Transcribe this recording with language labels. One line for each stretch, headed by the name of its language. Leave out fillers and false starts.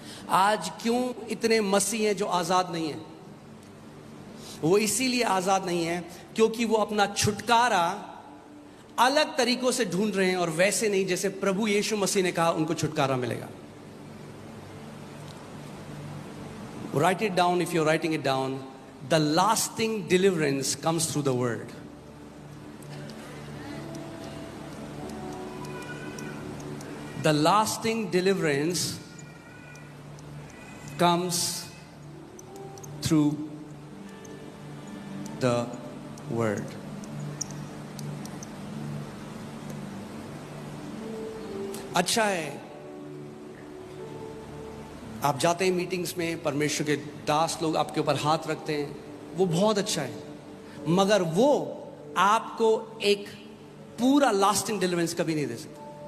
Hindi: आज क्यों इतने मसीह हैं जो आजाद नहीं है? वो इसीलिए आजाद नहीं है क्योंकि वो अपना छुटकारा अलग तरीकों से ढूंढ रहे हैं, और वैसे नहीं जैसे प्रभु यीशु मसीह ने कहा उनको छुटकारा मिलेगा।
English: Write it down if you're writing it down. The lasting deliverance comes through the word. The lasting deliverance comes through the word.
Hindi: अच्छा है आप जाते हैं मीटिंग्स में, परमेश्वर के दास लोग आपके ऊपर हाथ रखते हैं, वो बहुत अच्छा है, मगर वो आपको एक पूरा लास्टिंग डिलीवरेंस कभी नहीं दे सकता।